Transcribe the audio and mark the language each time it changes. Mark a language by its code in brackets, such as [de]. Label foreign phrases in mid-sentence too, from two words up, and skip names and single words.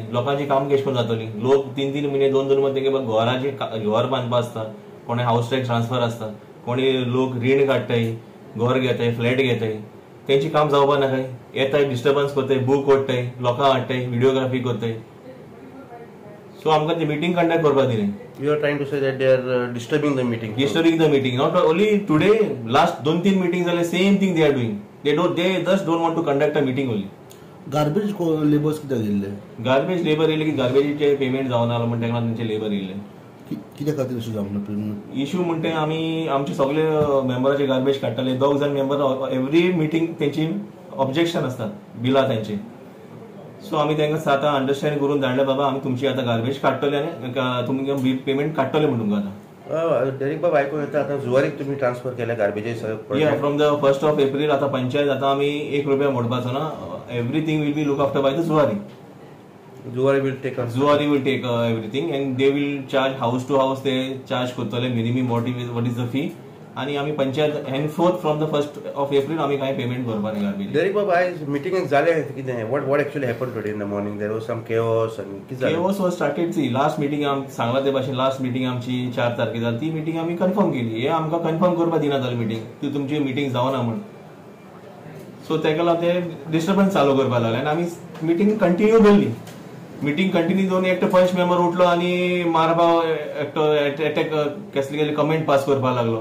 [kok] लोकांची काम कशें करून जातली. लोक 3-3 महिने 2-2 महिने तेंगे घराचे घर बांदपा आसता कोणे [en] house tax transfer [kok] आसता कोणी लोक रीण काडटाय घर घेताय फ्लॅट घेताय तेंची काम जावपा नाकाय. येताय डिस्टर्बन्स करताय बूक ओडटाय लोकां हाडटाय व्हिडिओग्राफी करताय. सो आमकां ते [en] meeting conduct [kok] करपा दिनाय. [en] You are trying to say that they are disturbing the meeting. Disturbing the meeting. Not only today, last 2-3 meetings are the same thing they are doing. They just don't want to conduct a meeting only. Garbage laborers [kok] कित्याक येयल्ले? [en] Garbage labor [kok] येयले की गार्बेजीचे पेमेंट जावना जालो म्हण तेन्ना तेंचे लेबर येयले. कित्या खातीर अशें जावना? इश्यू म्हणटे आमी आमचे सगळे मेंबराचे गार्बेज काडटाले 2 जाण [en] member every meeting [kok] तेंची ऑब्जेक्शन आसतात बिलां तेंचे. सो आमी तांकां आतां अंडरस्टँड करून धाडले बाबा आमी तुमची आतां गार्बेज काडटले आनी तुमकां पेमेंट काडटले म्हणून तुमकां आतां. डेरिक बाबा आयकून येता आतां जुवारीक तुमी ट्रान्सफर केल्या गार्बेजीस. [en] from the 1st of April [kok] आतां पंचायत आतां आमी ₹1 मोडपाचो ना. [en] Everything will be look after by the Zuari. Zuari will take everything and they will charge house to house [kok] ते चार्ज करतले [en] minimum what is the fee [kok] आणि आमी पंचायत [en] henceforth from the 1st of April [kok] आमी कांय पेमेंट करपा न्ही गार्बेज. डेरिक बाबा आयज मिटिंगेक जालें कितें [en] what actually happened today in the morning? There was some chaos and [kok] कितें जालें? [en] Chaos was started. see last meeting [kok] आमी सांगला ते भाशेन [en] last meeting [kok] आमची 4 तारखेर जाली ती मिटींग आमी कन्फर्म केली. हे आमकां कन्फर्म करपा दिना जाली मिटींग ती तुमची मिटींग जावना म्हण. सो तेका लागून ते डिस्टर्बन्स चालू करपा लागले आनी आमी [en] meeting continue [kok] दवरली. [en] meeting continue [kok] दवरून एकटो पंच मेंबर उठलो आनी मारपा एकटो अटॅक कसले [en] comment pass [kok] करपा लागलो.